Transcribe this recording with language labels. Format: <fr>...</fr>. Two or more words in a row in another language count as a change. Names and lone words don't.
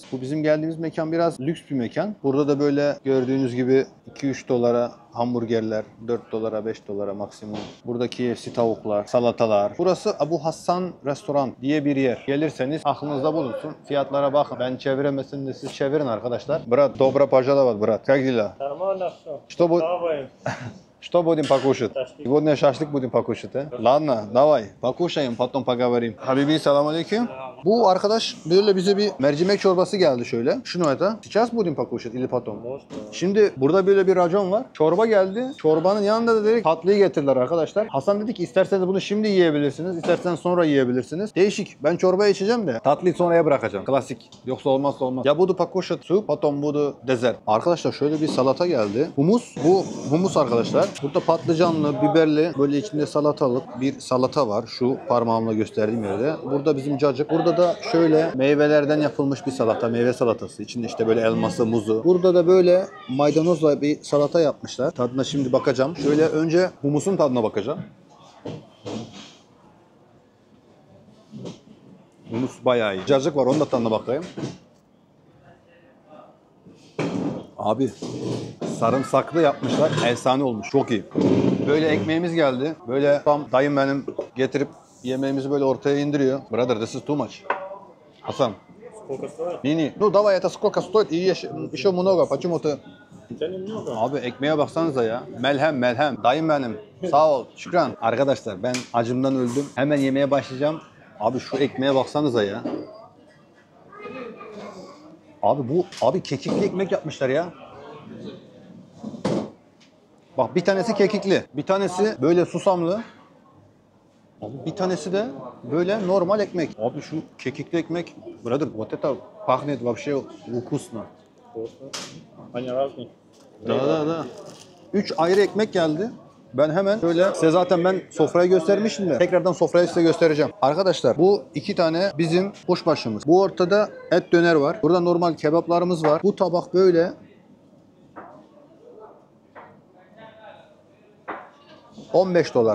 <tr>Bu bizim geldiğimiz mekan biraz lüks bir mekan. Burada da böyle gördüğünüz gibi 2-3 dolara hamburgerler, 4 dolara 5 dolara maksimum. Buradaki KFC tavuklar, salatalar. Burası Abu Hasan Restoran diye bir yer. Gelirseniz aklınızda bulunsun. Fiyatlara bakın. Ben çeviremezsem de siz çevirin arkadaşlar.</tr> <ru>Brat, dobra пожаловать, брат. Как дела? Нормально все. Что будем покушать? Сегодня шашлык будем покушать, Ладно, давай. Покушаем, потом поговорим.</ru> <tr>Habibi selamünaleyküm. Bu arkadaş böyle bize bir mercimek çorbası geldi şöyle. Şunu это.</tr> <ru>Сейчас будем покушать или потом?</ru> <tr>Şimdi burada böyle bir racon var. Çorba geldi. Çorbanın yanında da dedik tatlıyı getirdiler arkadaşlar. Hasan dedi ki isterseniz bunu şimdi yiyebilirsiniz. İsterseniz sonra yiyebilirsiniz. Değişik. Ben çorbayı içeceğim de tatlıyı sonraya bırakacağım. Klasik. Yoksa olmazsa olmaz.</tr> <ru>Я буду покушать су, потом буду dessert.</ru> <tr>Arkadaşlar şöyle bir salata geldi. Humus. Bu humus arkadaşlar. Burada patlıcanlı, biberli, böyle içinde salatalık bir salata var. Şu parmağımla gösterdiğim yerde. Burada bizim cacık. Burada Burada da şöyle meyvelerden yapılmış bir salata, meyve salatası. İçinde işte böyle elması, muzu. Burada da böyle maydanozla bir salata yapmışlar. Tadına şimdi bakacağım. Şöyle önce humusun tadına bakacağım. Humus bayağı iyi. Cacık var, onun da tadına bakayım. Abi sarımsaklı yapmışlar. Efsane olmuş. Çok iyi. Böyle ekmeğimiz geldi. Böyle tam dayım benim getirip yemeğimizi böyle ortaya indiriyor.</tr> <en>Brother, this is too much. Hasan.</en> <ru>Сколько стоит? Не-не. Ну давай, это сколько стоит? И еще много. Почему ты... Да немного.</ru> <tr>Abi ekmeğe baksanıza ya. Melhem melhem. Dayım benim. Sağ ol. Şükran. Arkadaşlar ben acımdan öldüm. Hemen yemeye başlayacağım. Abi şu ekmeğe baksanıza ya. Abi kekikli ekmek yapmışlar ya. Bak bir tanesi kekikli. Bir tanesi böyle susamlı. Abi bir tanesi de böyle normal ekmek. Abi şu kekikli ekmek.</tr> <ru>Brother, вот это пахнет вообще вкусно. Вкусно. Они разные.</ru> <tr>Da. 3 ayrı ekmek geldi. Ben hemen şöyle size zaten ben sofrayı göstermiştim de tekrardan sofrayı size göstereceğim. Arkadaşlar bu 2 tane bizim kuşbaşımız. Bu ortada et döner var. Burada normal kebaplarımız var. Bu tabak böyle 15 dolar.</tr>